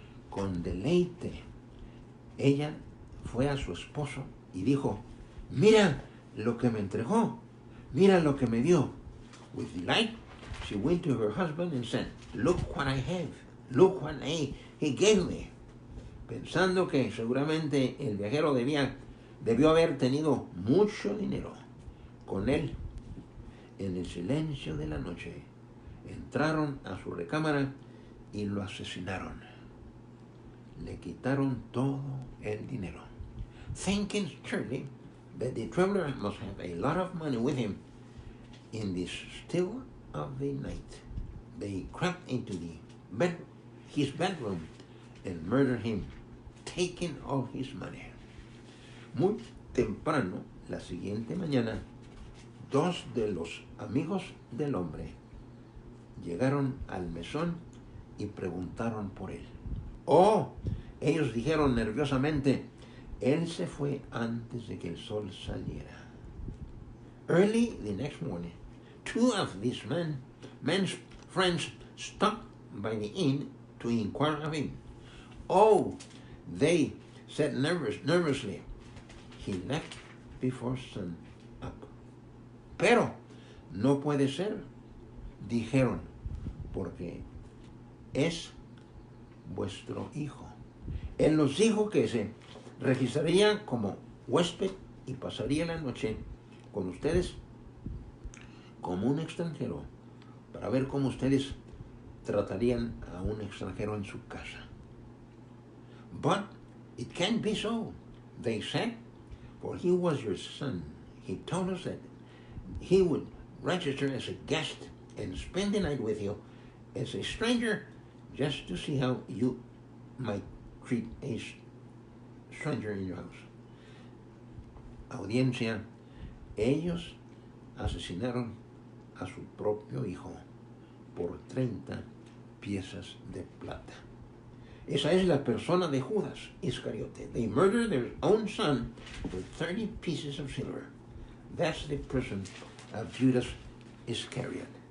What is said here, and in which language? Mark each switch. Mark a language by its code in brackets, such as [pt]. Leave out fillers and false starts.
[es] Con deleite, ella fue a su esposo y dijo: mira lo que me entregó, mira lo que me dio. [en] With delight, she went to her husband and said, look what I have, look what he gave me. [es] Pensando que seguramente el viajero debió haber tenido mucho dinero. Con él, en el silencio de la noche, entraron a su recámara y lo asesinaron. Le quitaron todo el dinero. [en] Thinking surely that the traveler must have a lot of money with him, in the still of the night, they crept into his bedroom and murdered him, taking all his money. [es] Muy temprano, la siguiente mañana, dos de los amigos del hombre llegaron al mesón y preguntaron por él. Oh, ellos dijeron nerviosamente, él se fue antes de que el sol saliera. [en] Early the next morning, two of these men's friends stopped by the inn to inquire of him. Oh, they said nervously, he left before sun up. [es] Pero no puede ser, dijeron, porque es vuestro hijo. Él nos dijo que se registraría como huésped y pasaría la noche con ustedes como un extranjero, para ver cómo ustedes tratarían a un extranjero en su casa. [en] But it can't be so, they said, for he was your son. He told us that he would register as a guest and spend the night with you as a stranger, just to see how you might treat a stranger in your house. [es] Audiencia, ellos asesinaron a su propio hijo por 30 piezas de plata. Esa es la persona de Judas Iscariote. [en] They murdered their own son for 30 pieces of silver. That's the person of Judas Iscariot.